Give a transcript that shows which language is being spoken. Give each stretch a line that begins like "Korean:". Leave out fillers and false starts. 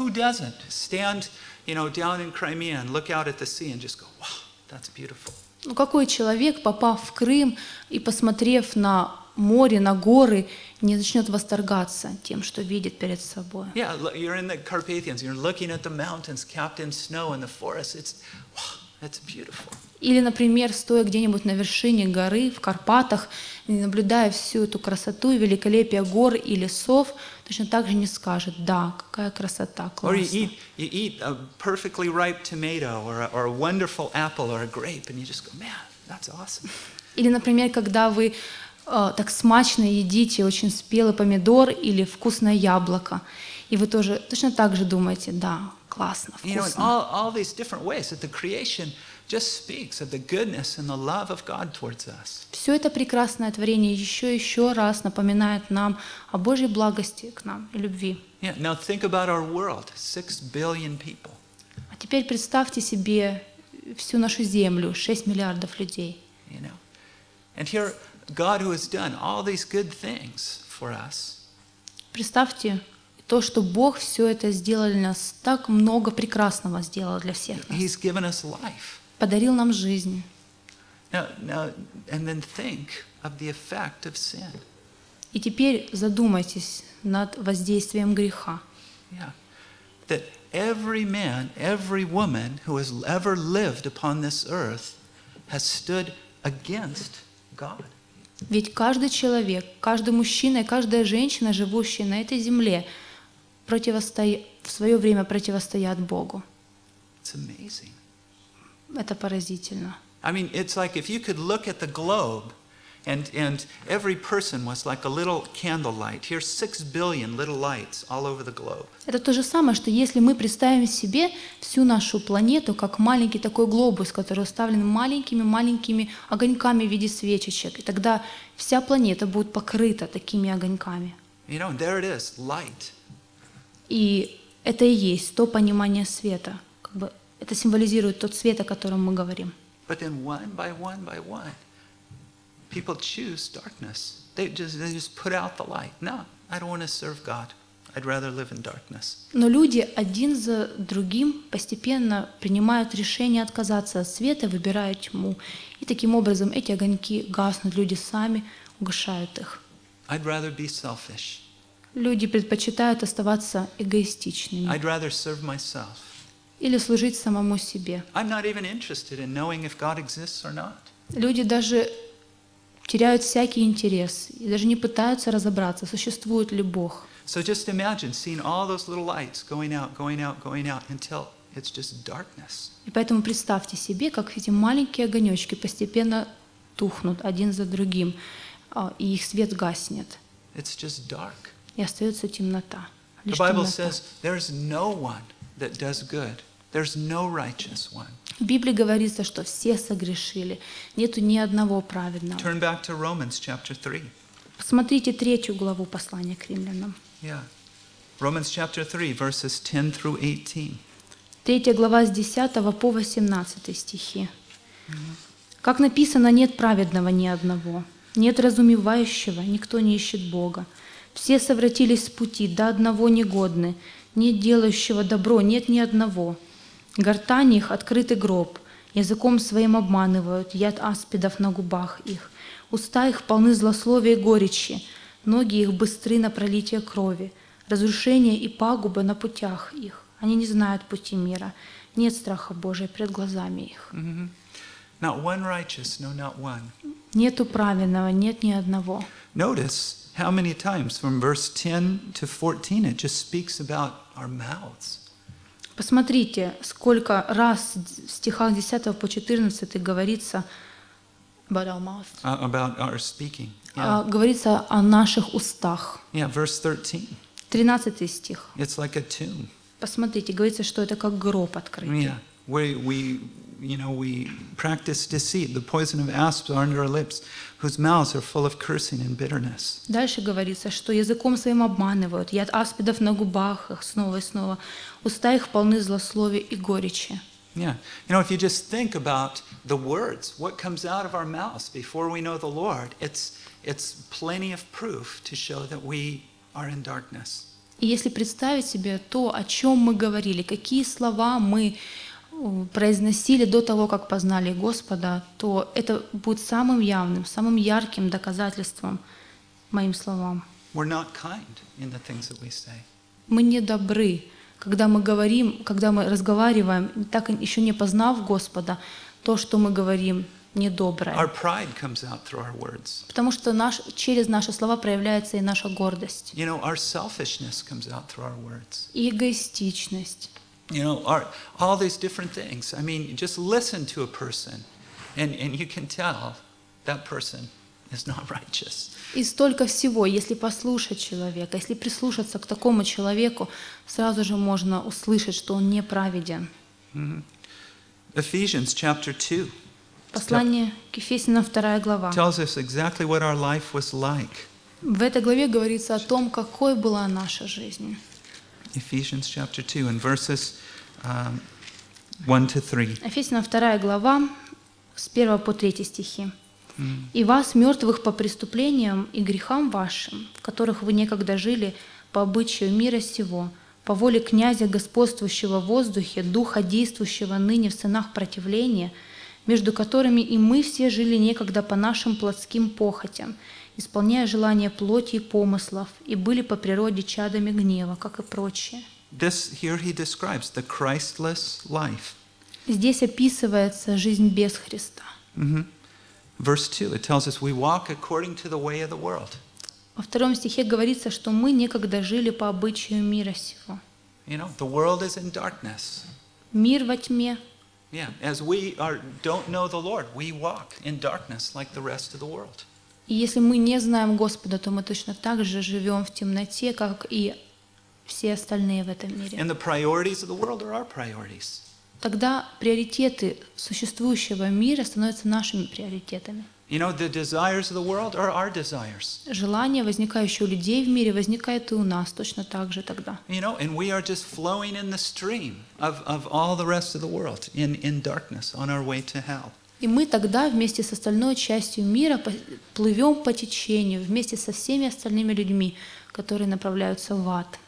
English: You know, who doesn't stand, you know, down in Crimea and look out at the sea and just go, wow, that's beautiful.
Russian: Ну какой человек, попав в Крым и посмотрев на море, на горы, не начнет восторгаться тем, что видит перед собой?
English: Yeah, you're in the Carpathians, you're looking at the mountains capped in snow and the forests. It's beautiful.
Russian: Или, например, стоя где-нибудь на вершине горы в Карпатах, наблюдая всю эту красоту и великолепие гор и лесов, точно так же не скажет: «Да, какая красота, классно».
English: Or you eat a perfectly ripe tomato or a wonderful apple or a grape, and you just go, man, that's awesome.
Russian: Или, например, когда вы так смачно едите очень спелый помидор или вкусное яблоко, и вы тоже точно так же думаете: «Да, классно, вкусно».
English: You know, all these different ways that the creation just speaks of the goodness and the love of God towards us.
Russian: Все это прекрасное творение еще раз напоминает нам о Божьей благости к нам и любви.
English: Yeah, now think about our world, 6 billion people.
Russian: А теперь представьте себе всю нашу землю, 6 миллиардов людей.
English: You know, and here God, who has done all these good things for us.
Russian: Представьте то, что Бог все это сделал для нас, так много прекрасного сделал для всех нас.
English: He's given us life.
Russian: Подарил нам жизнь.
English: Now, and then think of the effect of sin.
Russian: И теперь задумайтесь над воздействием греха. Yeah.
English: That every man, every woman who has ever lived upon this earth has stood against God.
Russian: Ведь каждый человек, каждый мужчина и каждая женщина, живущая на этой земле, в свое время противостоят Богу.
English: It's amazing.
Russian: Это поразительно.
English: I mean, it's like if you could look at the globe and every person was like a little candlelight. Here's 6 billion little lights all over the globe.
Russian: Это то же самое, что если мы представим себе всю нашу планету как маленький такой глобус, который уставлен маленькими огоньками в виде свечечек, и тогда вся планета будет покрыта такими огоньками.
English: You know, there it is, light.
Russian: И это и есть то понимание света, как бы. Это символизирует тот свет, о котором мы говорим.
English: But then one by one by one, people choose darkness. They just put out the light. No, I don't want to serve God. I'd rather live in darkness.
Russian: Но люди один за другим постепенно принимают решение отказаться от света, выбирая тьму. И таким образом эти огоньки гаснут, люди сами угашают их.
English: I'd rather be selfish.
Russian: Люди предпочитают оставаться эгоистичными.
English: I'd rather serve myself.
Russian: Или служить самому себе.
English: I'm not even interested in knowing if God exists or not.
Russian: Люди даже теряют всякий интерес и даже не пытаются разобраться, существует ли Бог.
English: So just imagine seeing all those little lights going out until it's just darkness.
Russian: И поэтому представьте себе, как эти маленькие огонечки постепенно тухнут один за другим, и их свет гаснет.
English: It's just dark.
Russian: И остается темнота.
English: The Bible says there's no one that does good. There's no righteous one.
Russian: В Библии говорится, что все согрешили. Нету ни одного праведного.
English: Turn back to Romans chapter 3.
Russian: Посмотрите третью главу послания к римлянам.
English: Yeah. Romans chapter 3, verses 10 through 18.
Russian: Третья глава с 10 по 18 стихи. Mm-hmm. Как написано, нет праведного ни одного. Нет разумевающего, никто не ищет Бога. Все совратились с пути, до одного негодны. Нет делающего добро, нет ни одного. Гортань их — открытый гроб. Языком своим обманывают, яд аспидов на губах их. Уста их полны злословия и горечи. Ноги их быстры на пролитие крови. Разрушение и пагуба на путях их. Они не знают пути мира. Нет страха Божия пред глазами их.
English: Mm-hmm. Not one righteous, no, not one.
Russian: Нету праведного, нет ни одного.
English: Notice how many times from verse 10 to 14 it just speaks about our mouths.
Russian: Посмотрите, сколько раз в стихах 10 по 14 говорится
English: about our mouths. About our speaking.
Russian: Говорится о наших устах.
English: Yeah, verse 13.
Russian: 13 стих.
English: It's like a tomb.
Russian: Посмотрите, говорится, что это как гроб открытый.
English: Yeah, we practice deceit, the poison of asps are under our lips, whose mouths are full of cursing and bitterness.
Russian: Дальше говорится, что языком своим обманывают, яд аспидов на губах их, снова и снова, уста их полны злословия и горечи.
English: Yeah, you know, if you just think about the words, what comes out of our mouths before we know the Lord, it's plenty of proof to show that we are in darkness.
Russian: И если представить себе то, о чем мы говорили, какие слова мы произносили до того, как познали Господа, то это будет самым явным, самым ярким доказательством моим словам.
English: We're not kind in the things that we say.
Russian: Мы не добры, когда мы говорим, когда мы разговариваем, так еще не познав Господа, то, что мы говорим, недоброе.
English: Our pride comes out through our words.
Russian: Потому что через наши слова проявляется и наша гордость.
English: You know, our selfishness comes out through our words.
Russian: И эгоистичность.
English: You know, all these different things. I mean, just listen to a person, and you can tell that person is not righteous.
Russian: И столько всего, если послушать человека, если прислушаться к такому человеку, сразу же можно услышать, что он неправеден.
English: Mm-hmm. Ephesians chapter 2.
Russian: Послание к Ефесянам, 2 глава.
English: Tells us exactly what our life was like.
Russian: В этой главе говорится о том, какой была наша жизнь.
English: Ephesians chapter 2 and verses 1 to 3.
Russian: Ефесянам, 2 глава, с 1 по 3 стихи. «И вас, мертвых по преступлениям и грехам вашим, в которых вы некогда жили по обычаю мира сего, по воле князя, господствующего в воздухе, духа, действующего ныне в сынах противления, между которыми и мы все жили некогда по нашим плотским похотям, исполняя желания плоти и помыслов, и были по природе чадами гнева, как и прочие».
English: This, here he describes the Christless life.
Russian: Здесь описывается жизнь без Христа. Mm-hmm.
English: Verse 2, it tells us we walk according to the way of the world.
Russian: Во втором стихе говорится, что мы некогда жили по обычаю мира сего.
English: You know, the world is in darkness.
Russian: Мир во тьме.
English: Yeah, as we are don't know the Lord, we walk in darkness like the rest of the world.
Russian: И если мы не знаем Господа, то мы точно так же живем в темноте, как и все остальные в этом мире.
English: And the priorities of the world are our priorities.
Russian: Тогда приоритеты существующего мира становятся нашими приоритетами.
English: You know, the desires of the world are our desires.
Russian: Желания, возникающие у людей в мире, возникают и у нас точно так же тогда.
English: You know, and we are just flowing in the stream of all the rest of the world in darkness on our way to hell.
Russian: И мы тогда вместе с остальной частью мира плывем по течению вместе со всеми остальными людьми, которые направляются в ад.